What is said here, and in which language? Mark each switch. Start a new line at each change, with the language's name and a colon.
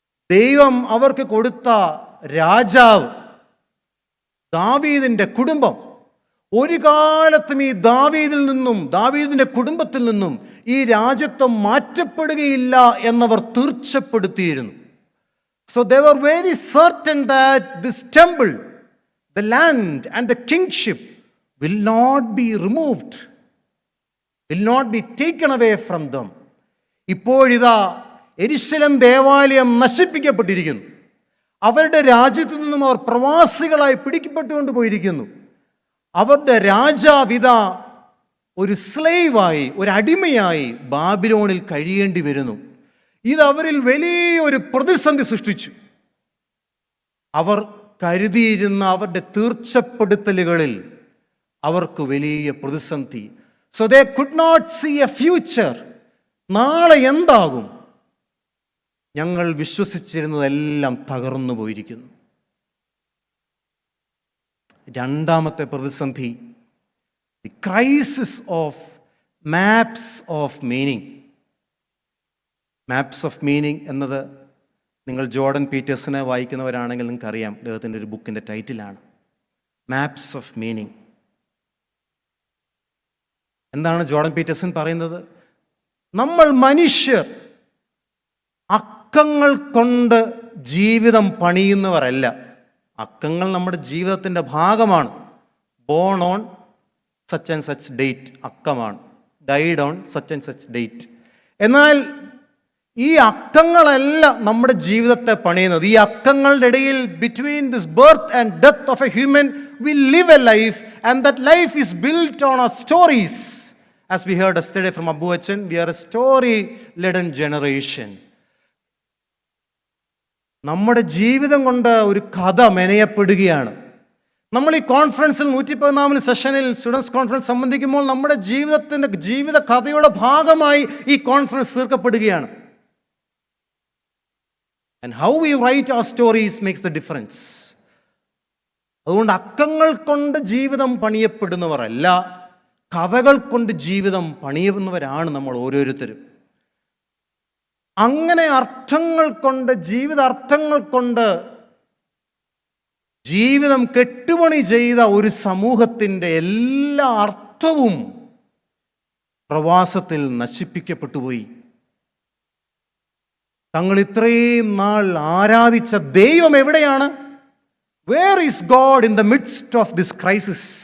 Malayalam: ദൈവം അവർക്ക് കൊടുത്ത രാജാവ്, ദാവീദിൻ്റെ കുടുംബം, ഒരു കാലത്തും ഈ ദാവീദിൽ നിന്നും, ദാവീദിൻ്റെ കുടുംബത്തിൽ നിന്നും ഈ രാജ്യത്വം മാറ്റപ്പെടുകയില്ല എന്നവർ തീർച്ചപ്പെടുത്തിയിരുന്നു.
English: So they were very certain that this temple, the land and the kingship will not be removed, will not be taken away from them.
Malayalam: ഇപ്പോഴിതാ യെരൂശലേം ദേവാലയം നശിപ്പിക്കപ്പെട്ടിരിക്കുന്നു. അവരുടെ രാജ്യത്തു നിന്നും അവർ പ്രവാസികളായി പിടിക്കപ്പെട്ടുകൊണ്ട് പോയിരിക്കുന്നു. അവരുടെ രാജാവിത ഒരു സ്ലേവായി, ഒരു അടിമയായി ബാബിലോണിൽ കഴിയേണ്ടി വരുന്നു. ഇത് അവരിൽ വലിയൊരു പ്രതിസന്ധി സൃഷ്ടിച്ചു. അവർ കരുതിയിരുന്ന അവരുടെ തീർച്ചപ്പെടുത്തലുകളിൽ അവർക്ക് വലിയ പ്രതിസന്ധി.
English: So they could not see a future.
Malayalam: നാളെ എന്താകും? ഞങ്ങൾ വിശ്വസിച്ചിരുന്നതെല്ലാം തകർന്നു പോയിരിക്കുന്നു. രണ്ടാമത്തെ പ്രതിസന്ധി,
English: The crisis of maps of meaning.
Malayalam: Maps of meaning എന്നത് നിങ്ങൾ ജോർഡൻ പീറ്റേഴ്സിനെ വായിക്കുന്നവരാണെങ്കിൽ നിങ്ങൾക്കറിയാം, അദ്ദേഹത്തിൻ്റെ ഒരു ബുക്കിൻ്റെ ടൈറ്റിലാണ് മാപ്സ് ഓഫ് മീനിങ്. എന്താണ് ജോർഡൻ പീറ്റേഴ്സൺ പറയുന്നത്? നമ്മൾ മനുഷ്യർ അക്കങ്ങൾ കൊണ്ട് ജീവിതം പണിയുന്നവരല്ല. അക്കങ്ങൾ നമ്മുടെ ജീവിതത്തിൻ്റെ ഭാഗമാണ്.
English: born on such and such date
Malayalam: അക്കമാണ്,
English: Died on such and such date.
Malayalam: എന്നാൽ ഈ അക്കങ്ങളല്ല നമ്മുടെ ജീവിതത്തെ പണിയുന്നത്. ഈ അക്കങ്ങളുടെ ഇടയിൽ
English: Between this birth and death of a human we live a life, and that life is built on our stories. As we heard yesterday from Abu Achan, we are a story-laden generation.
Malayalam: നമ്മുടെ ജീവിതം കൊണ്ട് ഒരു കഥ മെനയപ്പെടുകയാണ്. നമ്മൾ ഈ കോൺഫറൻസിൽ 114 സെഷനിൽ students conference സംബന്ധിക്കുമ്പോൾ നമ്മുടെ ജീവിത കഥയുടെ ഭാഗമായി ഈ conference തീർക്കപ്പെടുകയാണ്.
English: And how we write our stories makes the difference.
Malayalam: അതുകൊണ്ട് അക്കങ്ങൾ കൊണ്ട് ജീവിതം പണിയപ്പെടുന്നവരല്ല, കഥകൾ കൊണ്ട് ജീവിതം പണിയുന്നവരാണ് നമ്മൾ ഓരോരുത്തരും. അങ്ങനെ അർത്ഥങ്ങൾ കൊണ്ട്, ജീവിതാർത്ഥങ്ങൾ കൊണ്ട് ജീവിതം കെട്ടുപണി ചെയ്ത ഒരു സമൂഹത്തിൻ്റെ എല്ലാ അർത്ഥവും പ്രവാസത്തിൽ നശിപ്പിക്കപ്പെട്ടുപോയി. തങ്ങൾ ഇത്രയും നാൾ ആരാധിച്ച ദൈവം എവിടെയാണ്?
English: Where is God in the midst of this crisis?